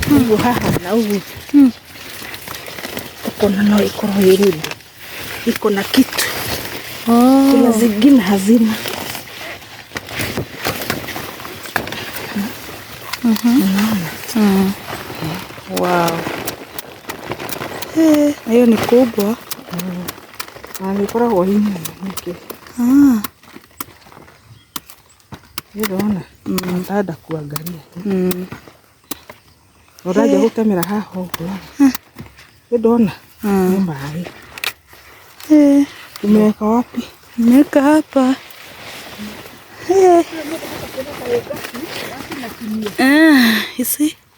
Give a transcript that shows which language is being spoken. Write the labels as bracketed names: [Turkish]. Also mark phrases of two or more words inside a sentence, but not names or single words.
[Kikuyu] uguo haha na uguo. Ukona no ikorwo iri [Swahili] iko na kitu. Kuna zingine hazina. [English] Wow. [Swahili] Hiyo ni kubwa. [Kikuyu] Ikoragwo hinya niki. Ndirona. [Swahili] Ndada kuangalia. [Kikuyu] Uraje gutemera haha uguo. Ndirona. Ni mai. [Swahili] Umeweka wapi? Nimeweka hapa. [English] You see?